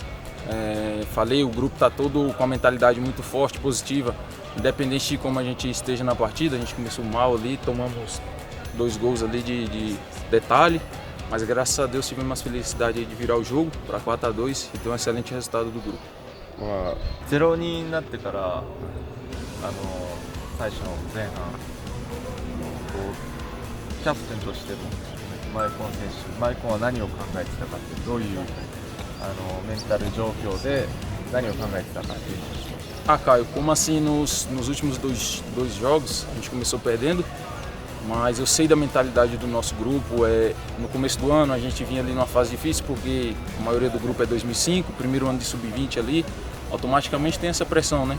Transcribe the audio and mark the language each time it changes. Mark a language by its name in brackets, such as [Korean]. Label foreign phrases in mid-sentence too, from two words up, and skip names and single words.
[Portuguese] O grupo está todo com a mentalidade muito forte, positiva, independente de como a gente esteja na partida. A gente começou mal ali, tomamos 2 gols ali de detalhe, Mas graças a Deus tivemos uma felicidade aí de virar o jogo para 4-2 e ter um excelente resultado do grupo. [Japanese] まあ 0-2になってから最初の前半キャプテンとしてのマイコン選手、マイコンは何を考えてたかって、どういうメンタル状況で何を考えてたかっていう話を。 [Portuguese] Ah, Caio, como assim nos últimos dois jogos a gente começou perdendo, mas eu sei da mentalidade do nosso grupo. No começo do ano a gente vinha ali numa fase difícil porque a maioria do grupo é 2005, primeiro ano de sub-20 ali, automaticamente tem essa pressão, né?